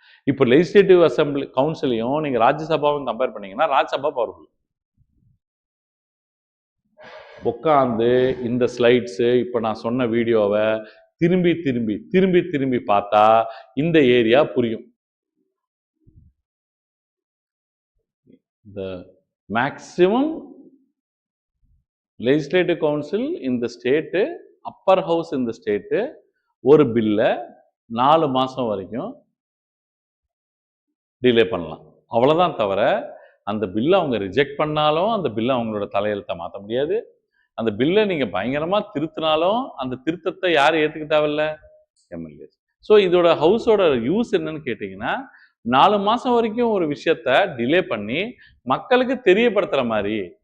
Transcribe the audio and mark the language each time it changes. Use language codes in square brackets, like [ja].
[ta] இப்போ legislative assembly கவுன்சிலையும் நீங்க ராஜ்யசபாவும் compare பண்ணீங்கன்னா ராஜ்யசபா பவர்ஃபுல். உட்காந்து இந்த ஸ்லைட்ஸ் இப்போ நான் சொன்ன வீடியோவை திரும்பி திரும்பி திரும்பி திரும்பி பார்த்தா இந்த ஏரியா புரியும். [en] The maximum legislative council in the state, upper house in the state, [ta] ஒரு பில்ல 4 மாசம் வரைக்கும் டிலே பண்ணலாம். அவ்வளவுதான் தவிர அந்த பில்லை அவங்க ரிஜெக்ட் பண்ணாலும் அந்த பில்லை அவங்களோட தலையெழுத்தை மாற்ற முடியாது. அந்த பில்லை நீங்க பயங்கரமா திருத்தினாலும் அந்த திருத்தத்தை யாரும் ஏத்துக்க தேவையில்ல, எம்எல்ஏ. ஸோ இதோட ஹவுஸோட யூஸ் என்னன்னு கேட்டீங்கன்னா 4 மாசம் வரைக்கும் ஒரு விஷயத்த டிலே பண்ணி மக்களுக்கு தெரியப்படுத்துற மாதிரி.